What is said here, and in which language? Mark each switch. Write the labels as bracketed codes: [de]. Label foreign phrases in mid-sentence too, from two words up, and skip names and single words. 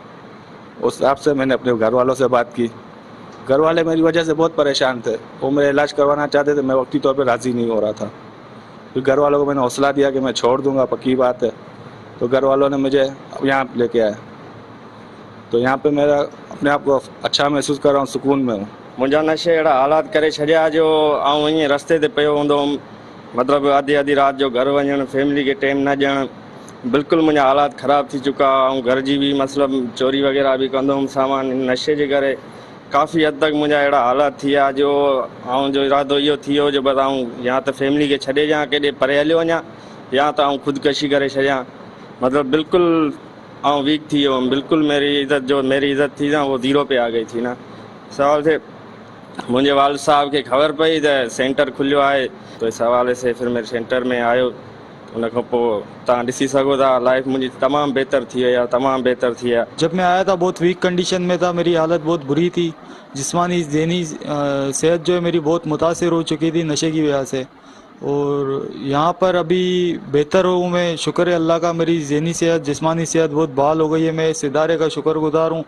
[hi] उस हिसाब से मैंने अपने घर वालों से बात की. घर वाले मेरी वजह से बहुत परेशान थे, वो मेरा इलाज करवाना चाहते थे, मैं वक्ती तौर पे राज़ी नहीं हो रहा था. फिर घर वालों को मैंने हौसला दिया कि मैं छोड़ दूंगा, पक्की बात है. तो घर वालों ने मुझे यहाँ लेके आए, तो यहाँ पे मेरा अपने आप को अच्छा महसूस कर रहा हूँ, सुकून में हूँ. [sd] मुंहिंजा नशे अहिड़ा हालात करे छॾिया जो आउं ईअं रस्ते ते पियो हूंदो हुउमि, मतिलबु आधी राति जो घर वञणु, फैमिली खे टाइम न ॾियणु, बिल्कुलु मुंहिंजा हालात ख़राब थी चुका. ऐं घर जी बि मतिलबु चोरी वग़ैरह बि कंदो हुउमि सामान. नशे जे करे काफ़ी हद तक मुंहिंजा अहिड़ा हालात थी विया जो ऐं जो इरादो इहो थी वियो जो बसि आउं या त फैमिली खे छॾे ॾियां, केॾे परे हलियो वञा, या त आउं ख़ुदकशी करे छॾियां. मतिलबु बिल्कुलु आउं वीक थी वियो हुउमि, बिल्कुलु [hi] मेरी इज़त थी ना वो ज़ीरो पे आ गई थी ना. [sd] सवाल थे मुंहिंजे वालिद साहब खे ख़बर पई त सेंटर खुलियो आहे, [hi] तो इस हवाले से फिर मेरे सेंटर में आयो. [sd] उन खां पोइ तव्हां ॾिसी सघो था लाइफ मुंहिंजी तमामु बहितर थी वई आहे, तमामु बहितर थी आहे. [hi] जब मैं आया था बहुत वीक कंडीशन में था, मेरी हालत बहुत बुरी थी, जिस्मानी ज़हनी सेहत जो है मेरी बहुत मुतासिर हो चुकी थी नशे की वजह से. और यहाँ पर अभी बेहतर हूँ मैं, शुक्र है अल्लाह का. मेरी ज़हनी सेहत जिस्मानी सेहत बहुत बहाल हो गई है. मैं इस इदारे का शुक्रगुजार हूँ.